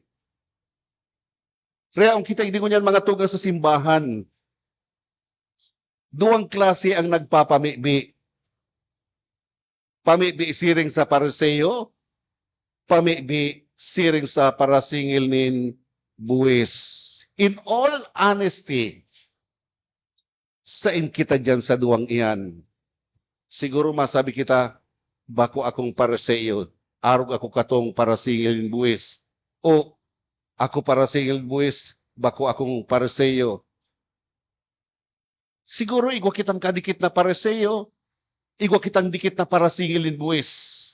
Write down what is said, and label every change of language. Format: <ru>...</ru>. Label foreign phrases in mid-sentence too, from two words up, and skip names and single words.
<bik>Kaya ang kita hindi ko niyan mga tugang sa simbahan. Duwang klase ang nagpapamibi. Pamibi siring sa Pariseo, pamibi siring sa parasingil nin buwis.</bik> <en>In all honesty,</en> <bik>sain kita dyan sa duwang iyan. Siguro masabi kita, bako akong Pariseo, arog ako katong parasingil nin buwis. O ako parasingil buwis, bako akong Pariseo. Siguro igwa kitang kadikit na Pariseo, igwa kitang dikit na parasingil nin buwis.</bik>